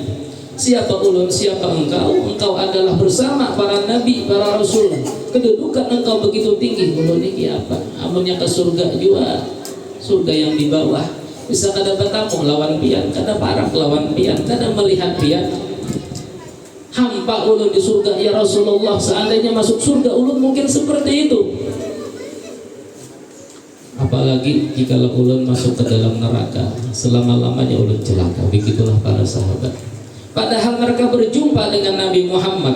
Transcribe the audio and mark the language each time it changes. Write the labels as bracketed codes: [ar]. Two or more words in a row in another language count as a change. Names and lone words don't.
[id] Siapa ulun, siapa engkau? Engkau adalah bersama para nabi, para rasul. Kedudukan engkau begitu tinggi. [bjn] Ulun ini apa? Amunnya ke surga juga, surga yang di bawah. Bisa kada bertamu lawan pian, kada parak lawan pian, kada melihat pian. Hampa ulun di surga [ar] ya Rasulullah. [id] Seandainya masuk surga, ulun mungkin seperti itu. Apalagi jika ulun masuk ke dalam neraka, selama-lamanya ulun celaka. Begitulah para sahabat. Padahal mereka berjumpa dengan Nabi Muhammad.